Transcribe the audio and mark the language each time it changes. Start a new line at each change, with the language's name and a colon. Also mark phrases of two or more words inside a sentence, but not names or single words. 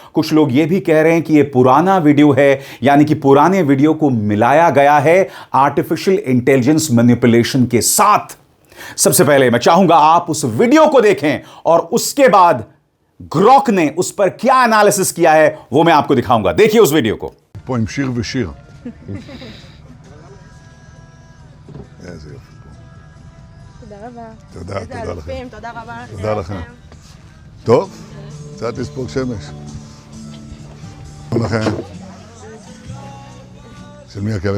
Hindi: कुछ लोग यह भी कह रहे हैं कि यह पुराना वीडियो है, यानी कि पुराने वीडियो को मिलाया गया है
English: artificial intelligence manipulation
Hindi: के साथ। सबसे पहले मैं चाहूंगा आप उस वीडियो को देखें और उसके बाद ग्रॉक ने उस पर क्या एनालिसिस किया है वो मैं आपको दिखाऊंगा। देखिए उस वीडियो को।
Hebrew: פה עם שיר ושיר. איזה יופי. תודה רבה. תודה, איזה תודה לכם. אלופים, תודה רבה. תודה לכם. טוב, קצת לספוג שמש. שלום לכם. של מי הכלב?